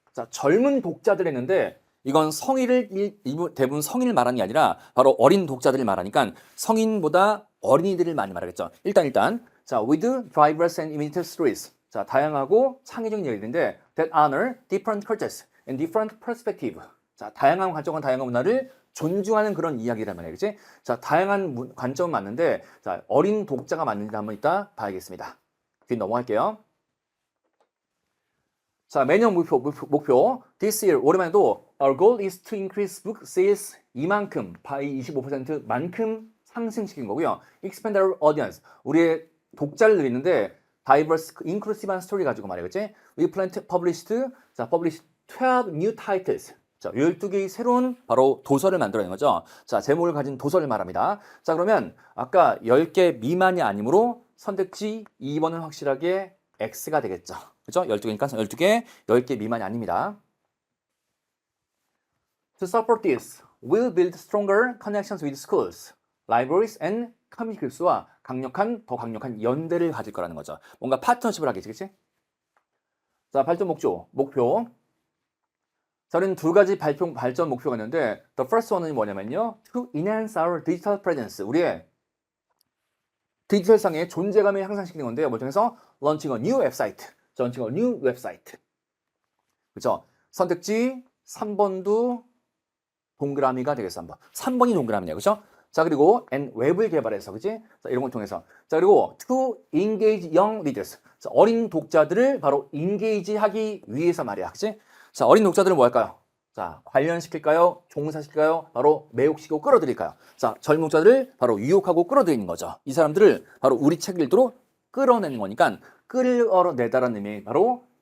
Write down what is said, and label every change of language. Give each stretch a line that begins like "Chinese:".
Korean: 자, 젊은 독자들 했는데 이건 성인을 대부분 성인을 말하는 게 아니라 바로 어린 독자들을 말하니까 성인보다 어린이들을 많이 말하겠죠.
English: 일단 자, with diverse and imaginative stories. 자, 다양하고 창의적인 얘기인데 that honor different cultures and different perspective.
Korean: 자, 다양한 관점과 다양한 문화를 존중하는 그런 이야기란 말이에요. 그치? 자, 다양한 관점은 맞는데 자, 어린 독자가 맞는지 한번 이따 봐야겠습니다. 뒤 넘어갈게요. 자, 매년 목표.
English: This year, 올해만에도 our goal is to increase book sales 이만큼, by 25% 만큼 상승시킨 거고요.
Korean: Expand our audience, 우리의 독자를 늘리는데 diverse, inclusive한 스토리 가지고 말이에요. 그치?
English: We plan to publish 12 new titles.
Korean: 자, 12개의 새로운 바로 도서를 만들어낸 거죠. 자, 제목을 가진 도서를 말합니다. 자, 그러면 아까 10개 미만이 아니므로 선택지 2번은 확실하게 X가 되겠죠. 그죠? 12개니까 12개, 10개 미만이 아닙니다.
English: To support this, we'll build stronger connections with schools, libraries and community groups 와 더 강력한 연대를 가질 거라는 거죠.
Korean: 뭔가 파트너십을 하겠지, 그치? 자, 발전 목표. 저는 두 가지 발전 목표가 있는데 the first one 은 뭐냐면요.
English: To enhance our digital presence.
Korean: 우리의 디지털상의 존재감을 향상시키는 건데요.
English: 뭘 통해서? Launching a new website. 그죠?
Korean: 선택지 3번도 동그라미가 되겠어. 3번이 동그라미네요. 그죠? 자, 그리고 and 웹을 개발해서, 그지? 자, 이런 걸 통해서.
English: 자, 그리고 to engage young readers.
Korean: 자, 어린 독자들을 바로 engage 하기 위해서 말이야. 그지? 자, 어린 독자들은 뭐 할까요? 자, 관련시킬까요? 종사시킬까요? 바로 매혹시키고 끌어들일까요? 자, 젊은 독자들을 바로 유혹하고 끌어들이는 거죠. 이 사람들을 바로 우리 책 읽도록 끌어내는 거니까 끌어내다라는 의미 바로